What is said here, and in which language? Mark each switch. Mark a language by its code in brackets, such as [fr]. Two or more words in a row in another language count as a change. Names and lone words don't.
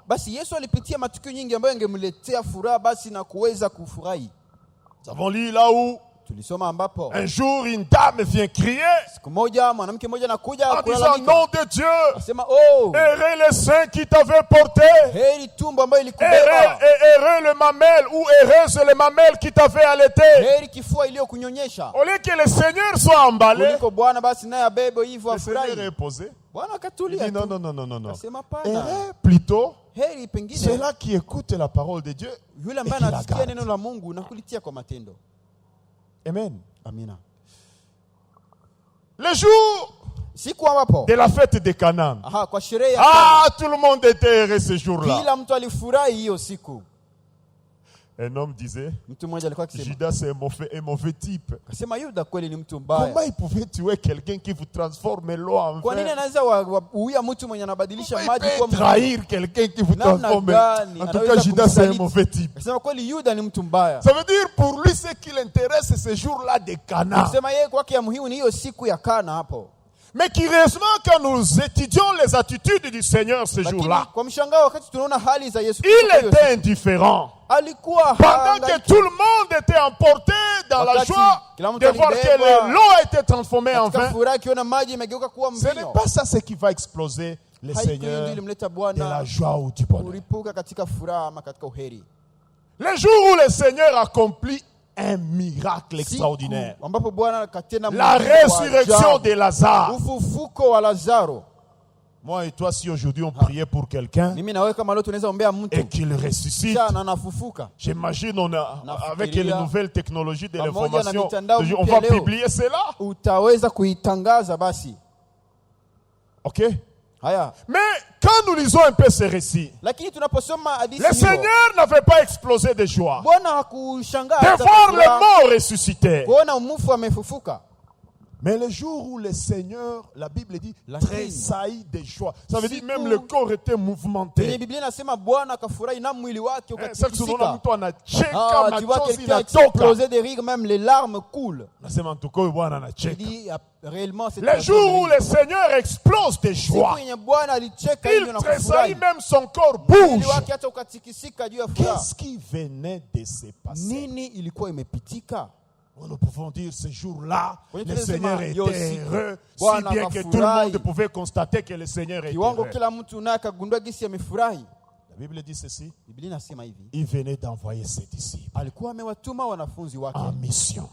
[sw] Basi Yesu alipitia matukio nyingi ambayo yangemletea furaha basi na kuweza kufurahi. [fr] Nous avons lu là où [sw] Tulisoma ambapo [fr] un jour une dame vient crier [sw] siku moja mwanamke mmoja anakuja [fr] en disant, [sw] kulalamika. [fr] nom de Dieu, [sw] Anasema, oh, [fr] heureux le sein qui t'avait porté, [sw] heri tumbo ambayo [fr] heureux, [sw] ilikubeba, [fr] heureux le mamelle ou heureuse le mamelle qui t'avait allaité. [sw] heri kifua iliyokunyonyesha. [fr] Au lieu que le Seigneur soit emballé, [sw] Kuliko Bwana basi naye abebe hivyo [fr] le Seigneur est [sw] afurahi. [fr] posé. [sw] Bwana [fr] Il [sw] akatulia [fr] dit non, [sw] tu. [fr] non, non, non, non, non. [sw] Akasema pana. [fr] Heureux plutôt [sw] Heri pengine [fr] ceux-là qui écoutent la parole de Dieu [sw] yule [fr] et [sw] ambaye [fr] qui la [sw] anasikia [fr] gardent. [sw] neno la Mungu na kulitia kwa matendo. [fr] Amen. [sw] Amina. [fr] Le jour [sw] Siku ambapo [fr] de la fête de Canaan. [sw] kwa sherehe ya [fr] Ah, tout le monde était heureux ce jour-là. [sw] kila mtu alifurahi hiyo siku. [fr] Un homme disait, [sw] Mtu mmoja alikuwa akisema, [fr] Judas c'est un mauvais type. [sw] akasema Yuda kweli ni mtu mbaya. [fr] Comment il pouvait tuer quelqu'un qui vous transforme l'eau en [sw] Kwa nini [fr] vin? [sw] anaweza uia mtu mwenye anabadilisha [fr] Comment [sw] maji [fr] il [sw] kuwa [fr] peut [sw] mvinyo? [fr] trahir quelqu'un qui vous [sw] Namna [fr] transforme? [sw] gani [fr] En tout [sw] anaweza [fr] cas, Judas c'est un [sw] kumsaliti? [fr] mauvais type. [sw] Akasema kweli Yuda ni mtu mbaya. [fr] Ça veut dire pour lui, ce qui l'intéresse, c'est ce jour-là de Canaan. [sw] Akasema yeye kwake ya muhimu ni hiyo siku ya Kana hapo. [fr] Mais curieusement, quand nous étudions les attitudes du Seigneur ce [sw] Lakini [fr] jour-là, [sw] kwa mshangao wakati tunaona hali za Yesu [fr] il [sw] Kristo hiyo [fr] était indifférent. [sw] alikuwa [fr] Pendant que tout le monde était emporté dans la [sw] Wakati [fr] joie [sw] kila mtu [fr] de voir [sw] alibebwa [fr] que l'eau a été transformée en [sw] katika [fr] vin, [sw] furaha akiona maji imegeuka kuwa [fr] ce n'est [sw] mvinyo. [fr] pas ça ce qui va exploser le [sw] Haikuwa hiyo [fr] Seigneur [sw] ndio ilimleta [fr] de [sw] Bwana [fr] la joie ou du bonheur. [sw] kulipuka katika furaha ama katika uheri. [fr] Le jour où le Seigneur accomplit un miracle extraordinaire, [sw] Siku ambapo Bwana akatenda [fr] la [sw] muujiza wa [fr] résurrection [sw] ajabu. [fr] de Lazare. [sw] Ufufuko wa Lazaro. [fr] Moi et toi, si aujourd'hui on priait pour quelqu'un [sw] Mimi na wewe kama leo tunaweza ombea mtu [fr] et qu'il ressuscite, [sw] kisha anafufuka. [fr] j'imagine avec les [sw] Nafikiria, [fr] nouvelles technologies de [sw] pamoja na [fr] l'information, [sw] mitandao [fr] on [sw] mpya [fr] va [sw] leo, [fr] publier cela. [sw] utaweza kuitangaza basi. [fr] Ok? [sw] Haya. [fr] Mais quand nous lisons un peu ce récit, [sw] Lakini tunaposoma hadithi [fr] le [sw] hiyo, [fr] Seigneur n'avait pas explosé de joie [sw] Bwana hakushangaa [fr] de [sw] hata [fr] voir les [sw] furaha [fr] morts ressuscités. [sw] kuona mfu amefufuka. [fr] Mais le jour où le Seigneur, la Bible dit, [sw] Lakini, [fr] tressaillit de joie. Ça veut dire [sw] siku [fr] même le corps était [sw] Kwenye [fr] mouvementé. [sw] Biblia inasema Bwana akafurahi na mwili wake Sasa tunaona ukatikisika. mtu anacheka, [fr] Tu vois [sw] machozi [fr] quelqu'un [sw] inatoka. [fr] exploser de rire, même les larmes coulent. [sw] Nasema mtuko huyu Bwana [fr] Il [sw] anacheka. [fr] dit réellement c'est Le jour où le Seigneur explose de joie, [sw] siku yenye Bwana alicheka hivyo [fr] il [sw] na [fr] tressaillit, [sw] kufurahi. [fr] même son corps [sw] Mwili [fr] bouge. [sw] wake hata ukatikisika juu ya furaha. [fr] Qu'est-ce qui venait de se passer? [sw] Nini ilikuwa imepitika? [fr] Nous pouvons dire ce jour-là, Oui, le tu Seigneur sais, était Yosi, heureux, si [sw] Bwana [fr] bien que tout le [sw] akafurahi. [fr] monde pouvait constater que le Seigneur était [sw] Kiwango [fr] heureux. [sw] kila mtu naye akagundua gisi amefurahi. [fr] La Bible dit ceci, [sw] Biblia inasema hivi, [fr] il venait d'envoyer ses disciples [sw] alikuwa amewatuma wanafunzi wake [fr] en mission.